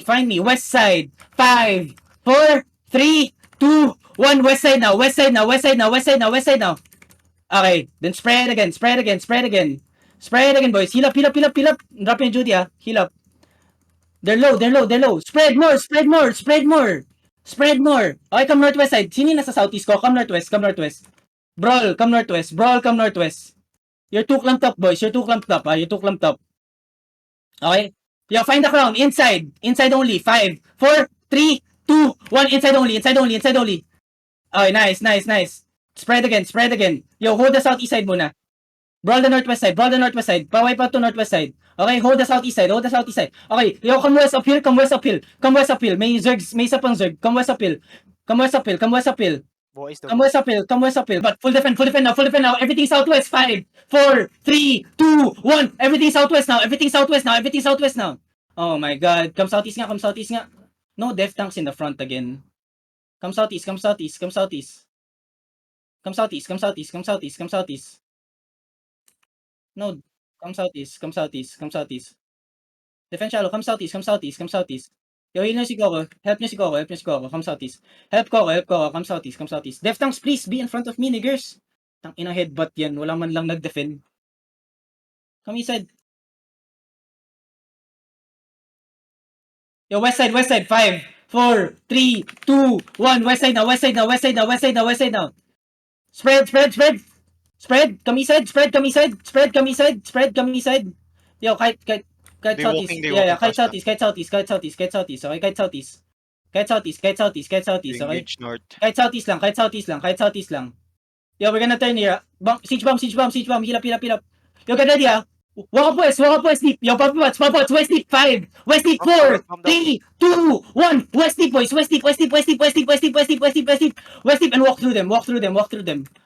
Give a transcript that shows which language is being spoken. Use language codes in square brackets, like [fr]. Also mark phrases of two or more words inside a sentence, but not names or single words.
[en] West side. 5, 4, 3, 2, 1. West side now. Okay. Then spread again. Spread again, boys. Heal up. Drop your Judy, ah. Heal up. They're low. Spread more. Okay, come northwest side. [tl] Sino yung nasa southeast ko? [en] Come northwest. Brawl, come northwest. You're too clumped up, boys. You're too clumped up. Okay? Yo, find the crown. Inside only. 5, 4, 3, 2, 1. Inside only. Okay, nice. Spread again. Yo, hold the southeast side muna. Brawl the northwest side. Pa-wipe out to northwest side. Okay, hold the southeast side. Okay, yo, come west uphill. [tl] May isa pang [en] Zerg. Come west uphill. Come west uphill. But full defend now. Everything southwest. 5, 4, 3, 2, 1. Everything southwest now. Oh my god. Come southeast nga. No death tanks in the front again. Come southeast. No, come southeast. Defend shallow, come southeast. Yo, heal [tl] nyo si [en] Coco. Help [tl] nyo si [en] Coco. Come southeast. Help Coco. Come southeast. Death tanks, please be in front of me, niggers. [tl] Tang ina headbutt yan. Wala man lang nag-defend. [en] Come east side. Yo, west side. 5, 4, 3, 2, 1. West side now. Spread. Come east side. [tl] Yo, kahit southeast. Yeah, kahit southeast. Okay, kahit southeast. Okay? Kahit southeast lang. [en] Yo, we're gonna turn here. Siege bomb. Heal up. Yo, get ready, ah. Walk up west deep. Yo, pop pots. West deep. 5, West deep. 4, 3, 2, 1. West deep, boys. West deep. And walk through them. Walk through them.